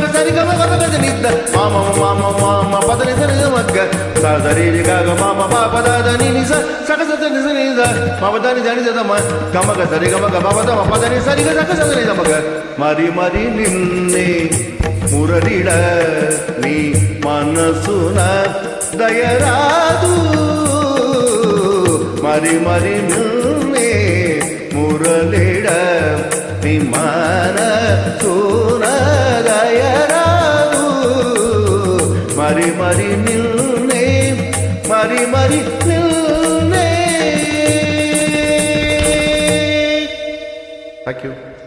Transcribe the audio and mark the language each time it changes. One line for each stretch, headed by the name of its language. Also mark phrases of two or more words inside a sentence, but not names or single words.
Telugu: சரி கம கம க நித மாம மாம மாம பதனி சரி மக்க சரி க க மாம ப பதனி நிச சக சத நிச நித மபதனி ஜனி தம கம க சரி கம க பதம பதனி சரி க சக சரி தம మరి మరి నిన్నే మురళిడ నీ మనసున దయరాదు మరి మరి నిన్నే మురళిడ నీ మనసున దయరాదు మరి మరి నిన్నే మరి మరి నిన్నే.
English: Thank you.